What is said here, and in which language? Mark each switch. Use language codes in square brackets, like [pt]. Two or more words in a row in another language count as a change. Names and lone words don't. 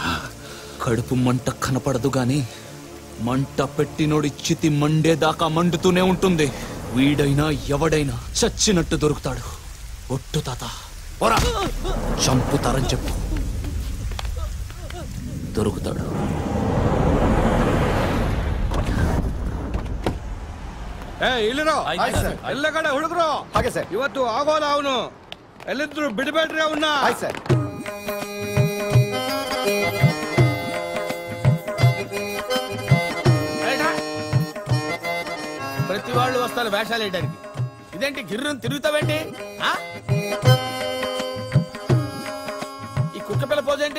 [te] కడుపు మంట కనపడదు గాని మంట పెట్టినోడి చితి మండేదాకా మండుతూనే ఉంటుంది. వీడైనా ఎవడైనా చచ్చినట్టు దొరుకుతాడు. ఒట్టు తాత, చంపుతారని చెప్పు, దొరుకుతాడు. [kn] ಎಲ್ಲಗಡೆ ಹುಡುಗರು ಹಾಗೆ ಸರ್, ಇವತ್ತು ಆಗೋಲ್ಲ ಅವನು. ಎಲ್ಲಿದ್ರು ಬಿಡಬೇಡ್ರಿ ಅವನ್ನ. ಸರ್, [te] ప్రతి వాళ్ళు వస్తారు వేషాలు వేయడానికి. ఇదేంటి గిర్రం తిరుగుతావేంటి? ఈ కుక్క పిల్ల పోజేంటి?